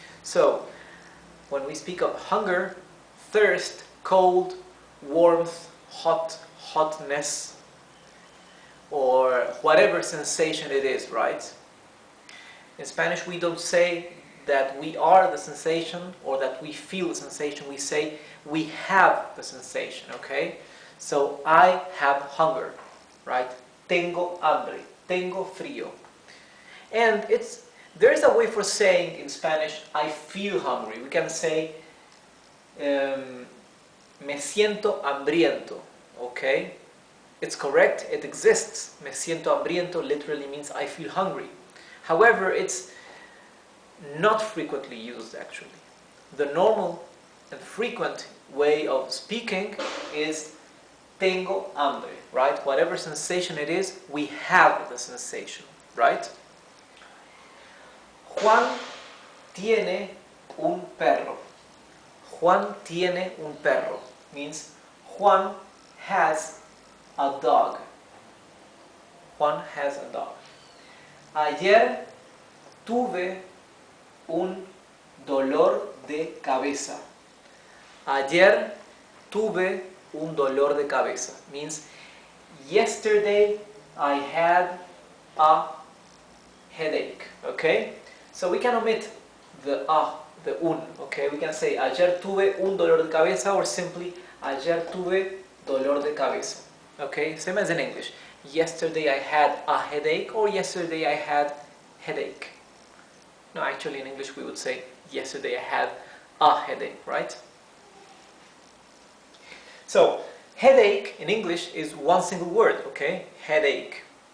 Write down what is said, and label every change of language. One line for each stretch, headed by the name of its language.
English: So, when we speak of hunger, thirst, cold, warmth, hotness, or whatever sensation it is, right? In Spanish, we don't say that we are the sensation or that we feel the sensation. We say we have the sensation, okay? So, I have hunger, right?
Spanish: Tengo hambre, tengo frío.
English: And there is a way for saying in Spanish, I feel hungry. We can say,
Spanish: me siento hambriento,
English: okay? It's correct, it exists.
Spanish: Me siento hambriento
English: literally means I feel hungry. However, it's not frequently used actually. The normal and frequent way of speaking is
Spanish: tengo hambre,
English: right? Whatever sensation it is, we have the sensation, right?
Spanish: Juan tiene un perro.
English: Juan tiene un perro means Juan has a dog. Juan has a dog.
Spanish: Ayer tuve un dolor de cabeza. Ayer tuve un dolor de cabeza.
English: Means yesterday I had a headache. Okay? So we can omit the un. Okay? We can say
Spanish: ayer tuve un dolor de cabeza
English: or simply
Spanish: ayer tuve dolor de cabeza.
English: Okay? Same as in English. Yesterday I had a headache or yesterday I had headache. No, actually in English we would say yesterday I had a headache, right? So, headache in English is one single word, okay? Headache.